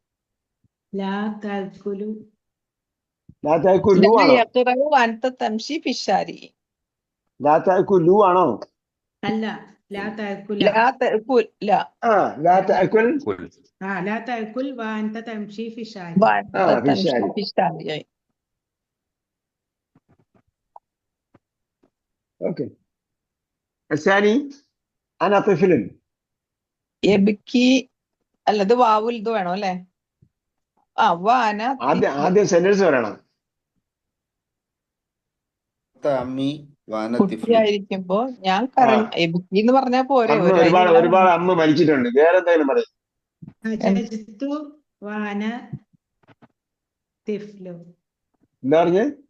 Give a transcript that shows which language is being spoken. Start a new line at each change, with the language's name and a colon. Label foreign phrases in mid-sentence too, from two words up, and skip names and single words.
Malayalam: ആണോ? അല്ല, ഓക്കെ.
Arabic: الثاني أنا طفل.
Malayalam: അല്ലത് വാവുൽ ഇത് വേണോ അല്ലേ? ആദ്യം സെന്റൻസ് പറയണം. കുട്ടിയായിരിക്കുമ്പോ ഞാൻ എന്ന് പറഞ്ഞാ പോരെ? ഒരുപാട് അമ്മ മരിച്ചിട്ടുണ്ട്. വേറെ എന്തെങ്കിലും പറയും. എന്താ പറഞ്ഞ്?